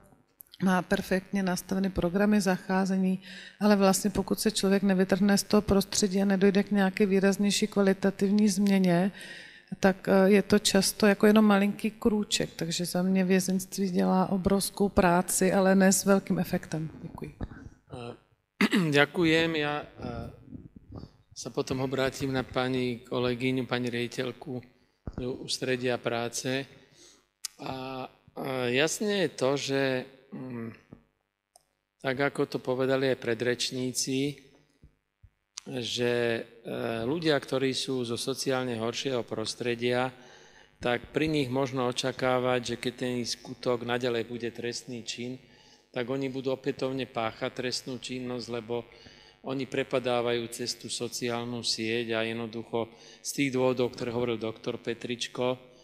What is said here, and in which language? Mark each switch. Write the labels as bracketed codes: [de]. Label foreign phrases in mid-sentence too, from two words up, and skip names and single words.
[cs] má perfektně nastavené programy zacházení, ale vlastně pokud se člověk nevytrhne z toho prostředí a nedojde k nějaké výraznější kvalitativní změně, tak je to často jako jenom malinký krůček, takže za mě vězeňství dělá obrovskou práci, ale ne s velkým efektem. Děkuji. [sk] Ďakujem. Ja sa potom obrátim na pani kolegyňu, pani riaditeľku ústredia práce. A jasne je to, že tak ako to povedali aj predrečníci, že ľudia, ktorí sú zo sociálne horšieho prostredia, tak pri nich možno očakávať, že keď ten skutok naďalej bude trestný čin, tak oni budú opätovne páchať trestnú činnosť, lebo oni prepadávajú cez tú sociálnu sieť a jednoducho z tých dôvodov, ktoré hovoril doktor Petričko,